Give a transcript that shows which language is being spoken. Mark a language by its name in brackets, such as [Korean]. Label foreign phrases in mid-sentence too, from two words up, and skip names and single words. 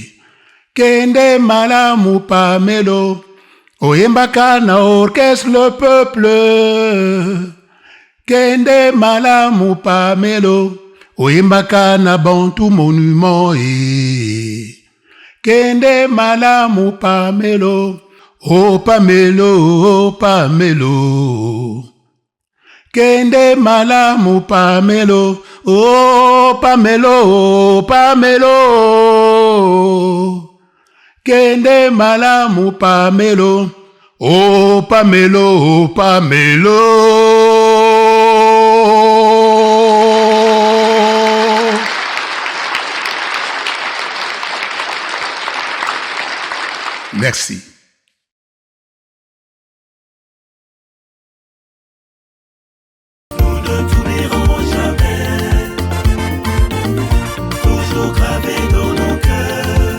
[Lingala] Kende malamu pamelo. Oyembaka na orchestre le peuple. Kende malamu pamelo. Oyembaka na Bantu monument e. Kende malamu pamelo. Oh pamelo, oh pamelo. Kende malamu pamelo. Oh pamelo, oh pamelo. Kende malamu pamelo. Oh pamelo, oh pamelo. [French] Merci. Nous ne t'oublierons jamais, toujours gravés dans nos cœurs.